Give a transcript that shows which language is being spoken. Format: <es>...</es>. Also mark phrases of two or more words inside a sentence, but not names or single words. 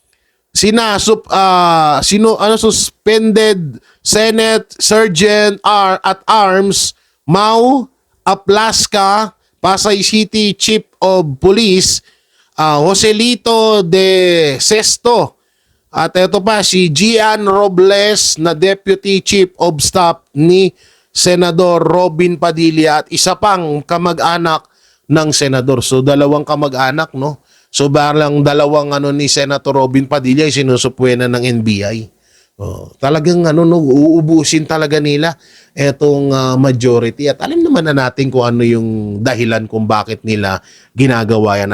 <en>suspended Senate Sergeant at Arms</en> <tl>Mau Aplaska,</tl> <en>Pasay City Chief of Police</en> <tl>Joselito de Sesto, at ito pa si Gian Robles na</tl> <en>Deputy Chief of Staff</en> <tl>ni Senador Robin Padilla at isa pang kamag-anak ng senador. So dalawang kamag-anak, no? So parang dalawang ni Senator Robin Padilla ay sinusupwena ng NBI. Talagang uubusin talaga nila etong majority at alam naman na natin kung ano yung dahilan kung bakit nila ginagawa yan.</tl>